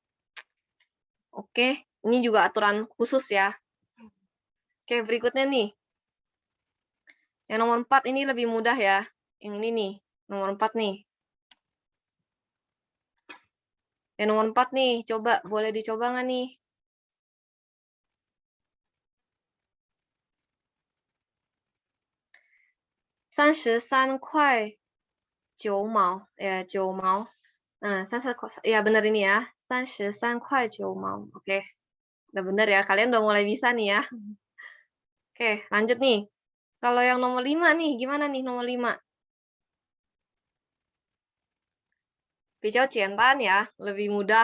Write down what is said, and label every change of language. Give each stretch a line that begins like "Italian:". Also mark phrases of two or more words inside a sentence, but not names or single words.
Indonesian: Oke, ini juga aturan khusus ya. Oke, berikutnya nih. Yang nomor 4 ini lebih mudah ya. Yang ini nih, nomor 4 nih. Yang nomor 4 nih, coba boleh dicoba nggak nih?
Chinese: 块 9毛, ya 9毛.
Indonesian: Nah, ya benar ini ya.
Chinese: 块9毛.
Indonesian: Oke. Udah benar ya. Kalian udah mulai bisa nih ya. Oke, lanjut nih. Kalau yang nomor 5 nih, gimana nih nomor 5? Pisau cientan ya, lebih mudah.